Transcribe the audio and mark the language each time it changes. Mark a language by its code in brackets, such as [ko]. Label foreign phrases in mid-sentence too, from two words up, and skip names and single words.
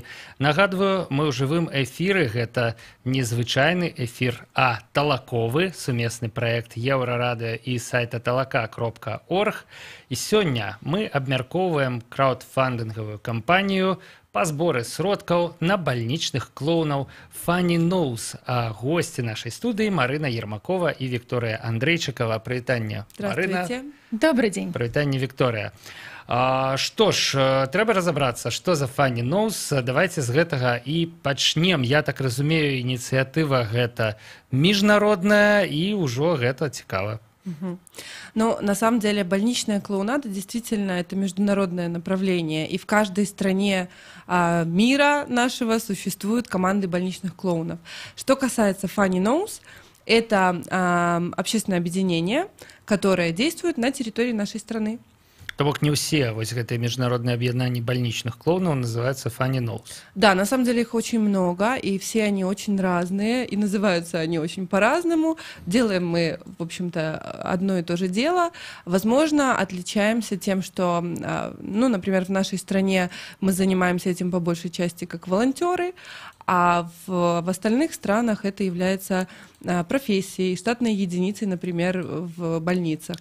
[be] Нагадваю, мы ў жывым эфіры, гэта незвычайны эфір, а талаковы, сумесны праект Еўрарадыё і сайта talaka.org. І сёння мы абмяркоўваем краўдфандынгавую кампанію па зборы сродкаў на бальнічных клоунаў Funny Nose. [ru] А гости нашей студии Марина Ермакова и Виктория Андрейчикова. [be] Прывітанне, Марина. [ru] Добрый день. [be] Прывітанне, Виктория. Што ж, трэба [ru] разобраться, что за [be] Funny Nose. Давайте з гэтага і пачнем. Я так разумею, ініцыятыва гэта міжнародная і ўжо гэта цікава. [ru] Ну, на самом деле, больничная клоунада действительно это международное направление, и в каждой стране мира нашего существуют команды больничных клоунов. Что касается Funny Nose, это общественное объединение, которое действует на территории нашей страны. [be] То бок не ўсе вось гэтыя міжнародныя аб'яднанні больничных клоунаў называются Funny Nose. [ru] Да, на самом деле их очень много, и все они очень разные, и называются они очень по-разному. Делаем мы, в общем-то, одно и то же дело. Возможно, отличаемся тем, что, ну, например, в нашей стране мы занимаемся этим по большей части как волонтеры, а в остальных странах это является профессией, штатной единицей, например, в больницах.